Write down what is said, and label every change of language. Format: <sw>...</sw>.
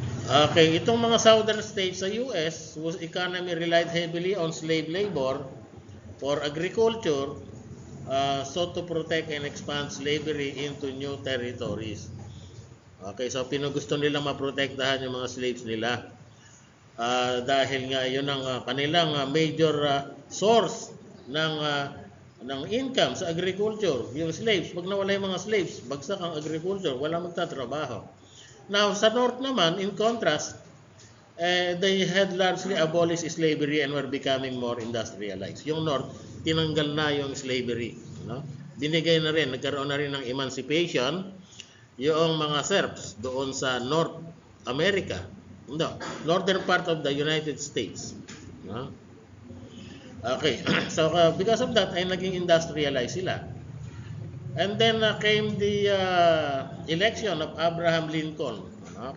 <en>Okay,</en> <tl>itong mga</tl> <en>southern states sa US, whose economy relied heavily on slave labor for agriculture, sought to protect and expand slavery into new territories.</en> <tl>Okay, so pinugusto nilang maprotektahan yung mga slaves nila. Dahil nga yun ang kanilang</tl> <en>major source</en> <tl>ng income sa agriculture. Yung slaves, pag nawala yung mga slaves, bagsak ang agriculture, wala magtatrabaho.</tl> <en>Now,</en> <tl>sa North naman,</tl> <en>in contrast, they had largely abolished slavery and were becoming more industrialized.</en> <tl>Yung North, tinanggal na yung slavery. No? Binigay na rin, nagkaroon na rin ng emancipation yung mga Serbs doon sa North America.</tl> <en>No, northern part of the United States. No? Okay, so because of that,</en> <tl>ay naging</tl> <en>industrialized sila. And then came the election of Abraham Lincoln. Ano?</en>